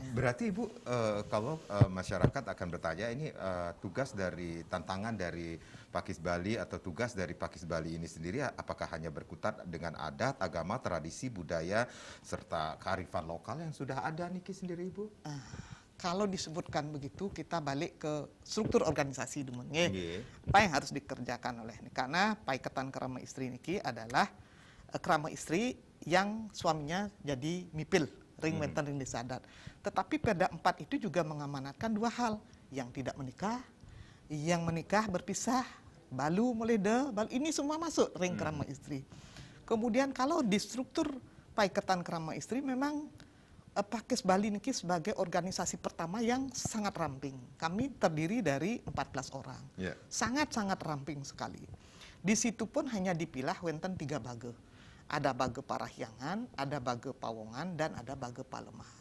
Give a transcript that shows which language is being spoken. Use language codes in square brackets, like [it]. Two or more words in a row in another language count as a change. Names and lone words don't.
[id] Berarti Ibu, kalau masyarakat akan bertanya, ini tugas dari tantangan dari Pakis Bali atau tugas dari Pakis Bali ini sendiri, apakah hanya berkutat dengan adat, agama, tradisi, budaya, serta kearifan lokal yang sudah ada Niki sendiri Ibu? Kalau disebutkan begitu, kita balik ke struktur organisasi dulu. Apa yang harus dikerjakan oleh ini? Karena paiketan krama istri niki adalah krama istri yang suaminya jadi mipil, [ban] ring wenten ring [id] desa adat. Tetapi Perda 4 itu juga mengamanatkan dua hal, yang tidak menikah, yang menikah berpisah, balu mulai balu ini semua masuk ring kerama istri. Kemudian kalau di struktur Paikatan Kerama Istri memang Pakis Bali niki sebagai organisasi pertama yang sangat ramping. Kami terdiri dari 14 orang. Sangat-sangat ramping sekali. Di situ pun hanya dipilah wenten 3 bage. Ada bage Parahyangan, ada bage Pawongan, dan ada bage Palemahan.